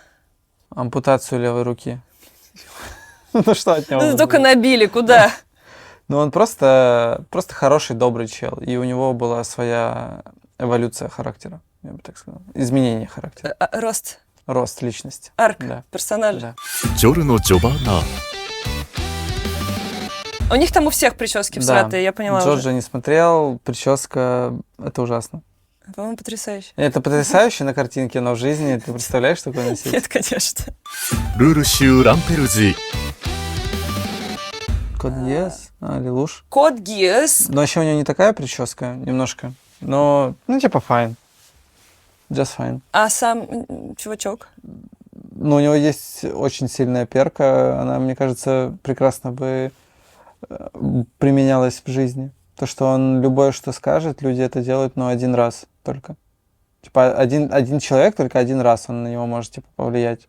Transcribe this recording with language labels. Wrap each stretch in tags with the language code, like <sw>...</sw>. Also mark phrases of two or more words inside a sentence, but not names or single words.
<ru>Ампутацию левой руки. Ну, что от него? Ну, только набили, куда? Ну, он просто хороший, добрый чел. И у него была своя эволюция характера, я бы так сказал. Изменение характера. Рост, Рост личности. арк Да. персонажа. Да. ジョルのジョバナ У них там у всех прически всратые, я поняла уже. Джорджа не смотрел, прическа, это ужасно. По-моему, потрясающе. Это потрясающе на картинке, но в жизни ты представляешь такое носить? Нет, конечно. ルルシュ・ランペルジ Кот Гиас, Лилуш. Код Гиас. Но еще у него не такая прическа, немножко. Но, ну, типа,</ru> <en>fine. Just fine.</en> <ru>А сам чувачок? Но у него есть очень сильная перка. Она, мне кажется, прекрасно бы применялась в жизни. То, что он любое, что скажет, люди это делают, но один раз только. Типа, один человек только один раз он на него может, типа, повлиять.</ru>